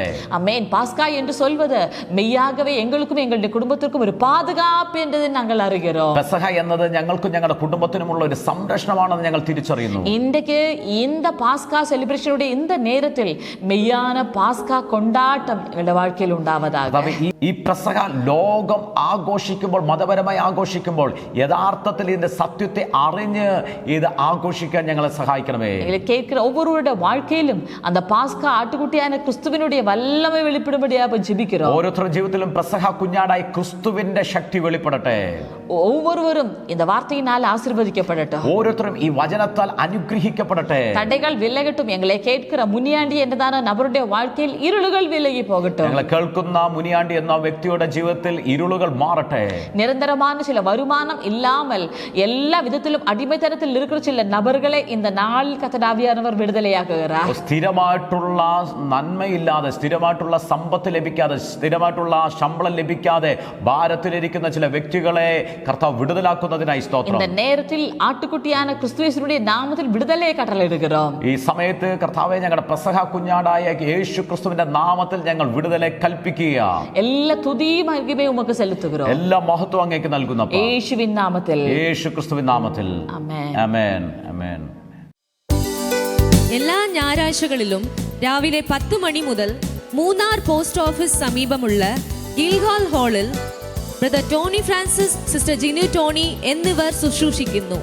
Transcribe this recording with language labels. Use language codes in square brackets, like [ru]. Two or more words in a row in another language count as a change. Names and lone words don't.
[ta] ஆமென். பாஸ்கா என்று சொல்வது மெய்யாகவே எங்களுக்கும் எங்களுடைய குடும்பத்திற்கும் ஒரு பாதுகாப்பு என்றதை நாங்கள் அறிகிறோம். [ml] പെസഹ എന്നത് ഞങ്ങൾക്കും ഞങ്ങളുടെ കുടുംബത്തിനുമുള്ള ഒരു സംരക്ഷണമാണെന്ന് ഞങ്ങൾ തിരിച്ചറിയുന്നു. [ta] இன்றைக்கு இந்த பாஸ்கா செலிப்ரேஷனுடைய இந்த நேரத்தில் மெய்யான பாஸ்கா கொண்டாட்டம் எங்களுடைய வாழ்க்கையில் உண்டாவதாக. [ml] ഈ പെസഹ ലോകം ആഘോഷിക്കുമ്പോൾ, മതപരമായി ആഘോഷിക്കുമ്പോൾ, യഥാർത്ഥത്തിൽ ഇതിന്റെ സത്യത്തെ അറിഞ്ഞ് ഇത് ആഘോഷിക്കാൻ ഞങ്ങളെ സഹായിക്കണമേ. [ta] கேட்கிற ஒவ்வொருவருடைய வாழ்க்கையிலும் அந்த பாஸ்கா ஆட்டுக்குட்டியான கிறிஸ்துவினுடைய வல்லமை வெளிப்படும்படியாக ஜெபிக்கிறோம். [ml] ഓരോരുത്തരുടെ ജീവിതത്തിലും പെസഹ കുഞ്ഞാടായി ക്രിസ്തുവിന്റെ ശക്തി വെളിപ്പെടട്ടെ. [ta] ஒவ்வொருவரும் இந்த வார்த்தையினால் ஆசீர்வதிக்கப்படட்டும். [ml] ഓരോരുത്തരും ഈ വചനത്താൽ അനുഗ്രഹിക്കപ്പെടട്ടെ. [ta] தடைகள் விலகட்டும். எங்களை கேட்கிற முனியாண்டி എന്നതാണ് நபருடைய வாழ்க்கையில் இருளுகள் விலகி போகட்டும். [ml] ഞങ്ങളെ കേൾക്കുന്ന മുനിയാണ്ടി എന്ന വ്യക്തിയുടെ ജീവിതത്തിൽ ഇരുളുകൾ മാറട്ടെ. [ta] நிரந்தரமான சில வருமானம் இல்லாமல் எல்லா விதத்திலும் அடிமைத்தனத்தில் இருக்கிற சில நபர்களை இந்த நாளில் கர்த்தராவியானவர் விடுதலையாக்குகிறார். [ml] സ്ഥിരമായിട്ടുള്ള നന്മയില്ലാതെ, സ്ഥിരമായിട്ടുള്ള സമ്പത്ത് ലഭിക്കാതെ, സ്ഥിരമായിട്ടുള്ള ശമ്പളം ലഭിക്കാതെ ഭാരത്തിലിരിക്കുന്ന ചില വ്യക്തികളെ കർത്താവ് വിടുതലാക്കുന്നതിനായി സ്തോത്രം. [ta] இந்த நேரத்தில் ஆட்டுக்குட்டியான கிறிஸ்துவினுடைய நாமத்தில் விடுதலையை கட்டளையிடுகிறோம். [ml] ഈ സമയത്ത് കർത്താവേ, ഞങ്ങളുടെ പെസഹ കുഞ്ഞാടായ യേശു ക്രിസ്തുവിന്റെ നാമത്തിൽ ഞങ്ങൾ വിടുതലെ കൽപ്പിക്കുക. [ta] எல்லா துதியும் மகிமையும் உமக்கு செலுத்துகிறோம். [ml] എല്ലാ മഹത്വം അങ്ങേക്ക് നൽകുന്നു യേശുവിൻ നാമത്തിൽ, യേശു ക്രിസ്തുവിൻ നാമത്തിൽ. ആമേൻ. ആമേൻ. ആമേൻ. എല്ലാ ഞായറാഴ്ചകളിലും രാവിലെ 10 മണി മുതൽ മൂന്നാർ പോസ്റ്റ് ഓഫീസ് സമീപമുള്ള ഗിൽഗാൽ ഹാളിൽ ബ്രദർ ടോണി ഫ്രാൻസിസ്, സിസ്റ്റർ ജിനു ടോണി എന്നിവർ ശുശ്രൂഷിക്കുന്നു.